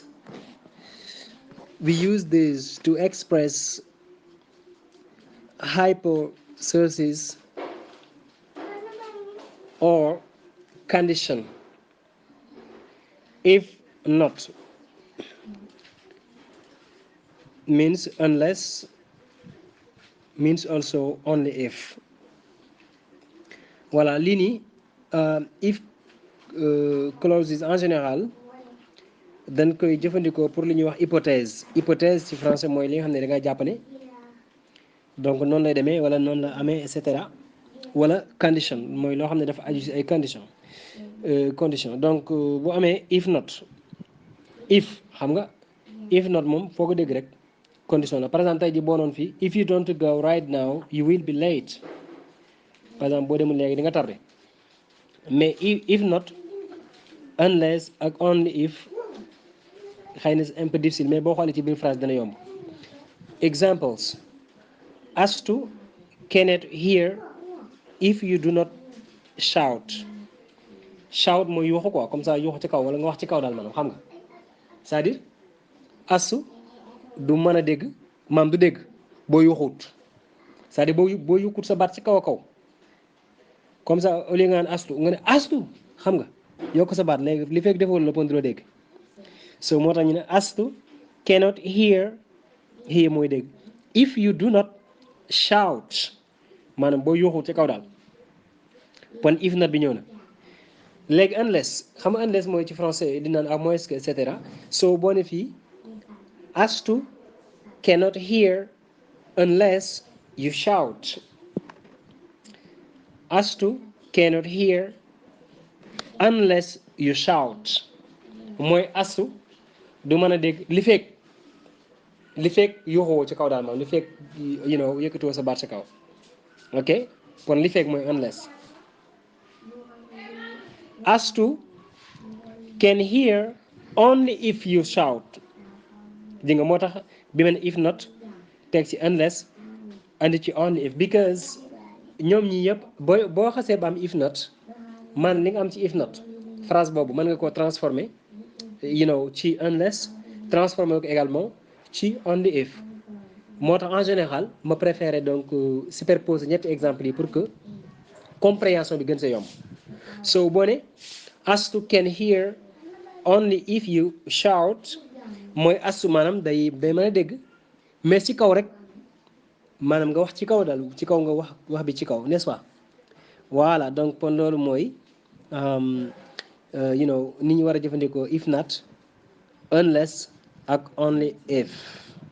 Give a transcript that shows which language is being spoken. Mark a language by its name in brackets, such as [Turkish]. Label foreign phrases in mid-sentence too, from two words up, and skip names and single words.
[English] We use these to express hypothesis or condition. If not means unless, means also only if. [Wolof] Voilà lii nii [English] if clauses [French] en général [Wolof] dañ koy jëfandikoo pour li ñuy wax hypothèse. Hypothèse ci français mooy li nga xam ne da nga jàpp ne donc noonu lay demee wala noonu la amee [French] et cetera [Wolof] wala condition mooy loo xam ne dafa aju ci ay condition donc bu amee [English] if not, [Wolof] if xam nga [English] if not [Wolof] moom foo ko dégg rek condition la. [French] Par exemple [Wolof] tey ji boo noon fii [English] if you don't go right now you will be late. [French] Par exemple [Wolof] boo demul léegi di nga tardé. Mais [English] if not, unless [Wolof] ak [English] only if [Wolof] xëy na [French] c'est un peu difficile mais [Wolof] boo xoolee ci biir phrase dana yomb. [English] Examples: Astu cannot hear if you do not shout. [Wolof] Shout mooy yuuxu quoi, [French] comme ça [Wolof] yuuxu ci kaw wala nga wax ci kaw daal maanaam xam nga. [French] C'est-à-dire [Wolof] Astu du mën a dégg maam du dégg boo yuuxuut. [French] C'est-à-dire [Wolof] boo yukkut sa baat ci kaw a kaw. [French] Comme ça au lieu [Wolof] nga naan astu nga ne astu xam nga yokk sa baat léegi li fekk defoo la pon du la dégg. So moo tax ñu ne astu [English] cannot hear [Wolof] mooy dégg. [English] If you do not shout [Wolof] maanaam boo yuuxu ci kaw daal pon [English] if not [Wolof] bi ñëw na. Léegi unless xam nga unless mooy ci français di naan [French] à moins que et cetera. [English] So [Wolof] boo ne fii [English] astu cannot hear unless you shout. Astu cannot hear unless you shout. [Wolof] Mooy astu du mën a dégg li fekk yuuxoo ci kaw daal maanaam li fekk yëkkatoo sa baat ci kaw. Ok kon li fekk mooy unless. [English] Astu can hear only if you shout. [Wolof] Di nga moo tax bi mel [English] if not [Wolof] teg ci unless andi ci [English] only if, because [Wolof] ñoom ñi yëpp boo xasee ba am [English] if not [Wolof] man li nga am ci [English] if not [Wolof] phrase boobu mën nga koo transformer ci unless, transformer ko également ci [English] only if. [Wolof] moo tax [French] en général [Wolof] ma [French] préféré donc superposer [Wolof] ñetti exemples yi [French] pour que compréhension [Wolof] bi gën sa yomb. So boo ne Astu [English] can hear only if you shout [Wolof] mooy Astu maanaam day mën a dégg mais ci kaw rek maanaam nga wax ci kaw daal ci kaw nga wax bi ci kaw, [French] n'est-ce pas? Voilà donc [Wolof] pon loolu mooy ni ñu war a jëfandikoo if not, unless ak only if.